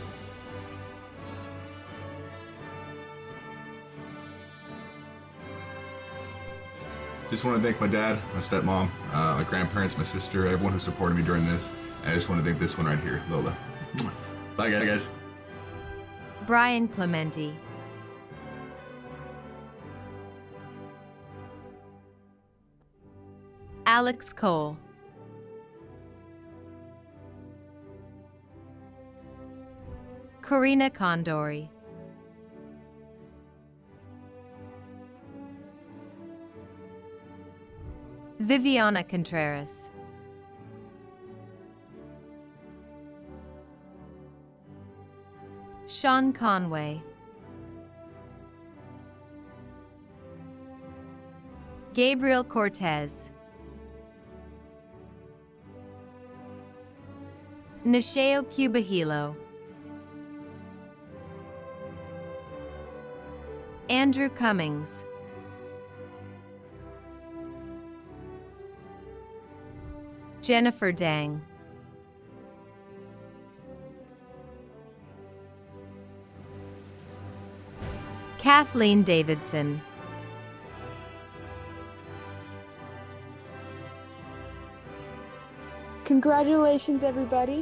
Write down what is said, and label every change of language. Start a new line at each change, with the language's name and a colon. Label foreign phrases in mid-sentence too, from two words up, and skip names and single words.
English: Just want to thank my dad, my stepmom, my grandparents, my sister, everyone who supported me during this. And I just want to thank this one right here, Lola. Bye, guys. Brian Clementi. Alex Cole. Corina Condori. Viviana Contreras. Sean Conway. Gabriel Cortez. Nisheo Cubahilo. Andrew Cummings. Jennifer Dang. Kathleen Davidson. Congratulations, everybody.